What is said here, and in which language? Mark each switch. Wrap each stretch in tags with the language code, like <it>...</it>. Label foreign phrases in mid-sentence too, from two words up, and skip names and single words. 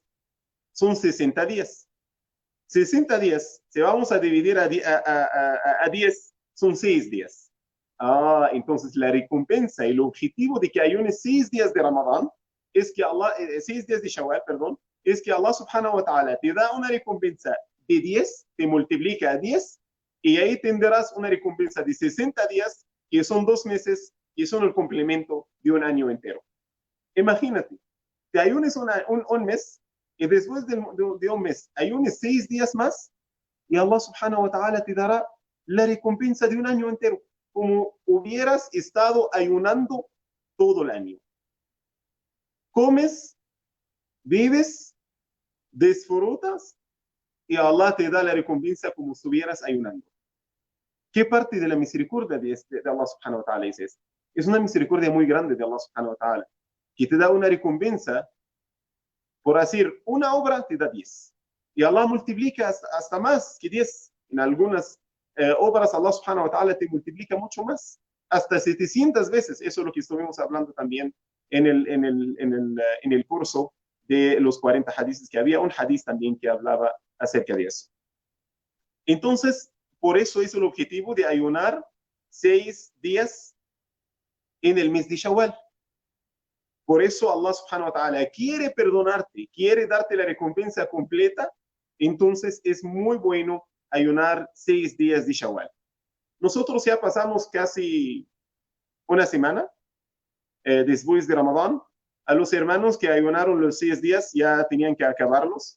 <es>Son 60 días. 60 días, si vamos a dividir a 10, son 6 días. Entonces la recompensa y el objetivo de que ayunes 6 días de Ramadán es que Allah, 6 días de Shawwal, perdón, es que Allah</es> <ar>سبحانه وتعالى</ar> <es>te da una recompensa de 10, te multiplica a 10 y ahí tendrás una recompensa de 60 días, que son 2 meses, que son el complemento de un año entero. Imagínate, te ayunes un mes y después de un mes ayunes 6 días más y Allah</es> <ar>سبحانه وتعالى</ar> <es>te dará la recompensa de un año entero, como hubieras estado ayunando todo el año. Comes, vives, disfrutas y Allah te da la recompensa como si estuvieras ayunando. ¿Qué parte de la misericordia de Allah</es> <ar>سبحانه وتعالى</ar> <es>es esta? Es una misericordia muy grande de Allah</es> <ar>سبحانه وتعالى,</ar> <es>que te da una recompensa por hacer una obra, te da 10. Y Allah multiplica hasta más que 10. En algunas obras Allah</es> <ar>سبحانه وتعالى</ar> <es>te multiplica mucho más, hasta 700 veces. Eso es lo que estuvimos hablando también en el curso de los 40 hadices, que había un hadiz también que hablaba acerca de eso. Entonces, por eso es el objetivo de ayunar 6 días en el mes de Shawwal. Por eso Allah</es> <ar>سبحانه وتعالى</ar> <es>quiere perdonarte, quiere darte la recompensa completa. Entonces es muy bueno ayunar 6 días de Shawwal. Nosotros ya pasamos casi una semana después de Ramadán. A los hermanos que ayunaron los 6 días ya tenían que acabarlos.</es>